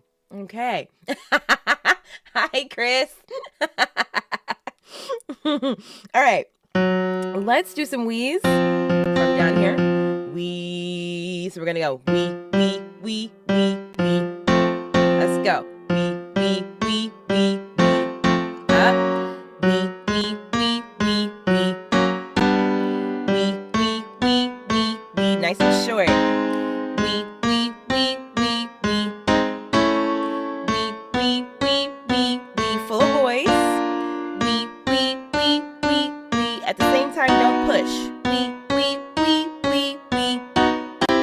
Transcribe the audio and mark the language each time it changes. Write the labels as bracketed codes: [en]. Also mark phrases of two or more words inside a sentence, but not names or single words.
[en] Okay. Hi, Chris. All right. Let's do some wheeze from down here. Wee. So we're going to go wee, wee, wee, wee, wee. Let's go. Wee, wee, wee, wee, wee. Up. Wee, wee, wee, wee, wee. Wee, wee, wee, wee, wee. Nice and short. Wee, wee, wee, wee, wee. Wee, wee, wee, wee, wee. Full voice. Wee, wee, wee, wee, wee. At the same time, don't push. Wee, wee, wee, wee, wee.